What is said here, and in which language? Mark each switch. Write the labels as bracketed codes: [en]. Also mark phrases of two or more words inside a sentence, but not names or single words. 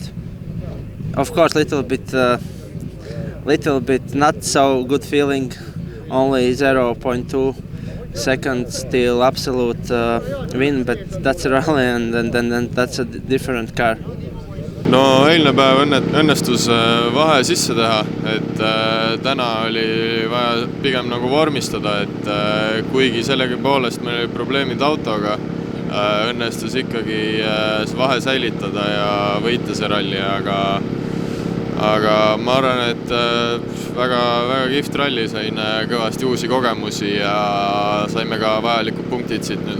[en] Of course, little bit not so good feeling. Only 0.2 seconds till absolute win, but that's a rally, and then that's a different car. [et] No eilne päev õnnestus vahe sisse teha, et täna oli vaja pigem nagu vormistada, et kuigi sellegi poolest meil oli probleemid autoga, õnnestus ikkagi vahe säilitada ja võita see ralli, aga ma arvan, et väga kihvt ralli, sain kõvasti uusi kogemusi ja saime ka vajalikud punktid siit nüüd.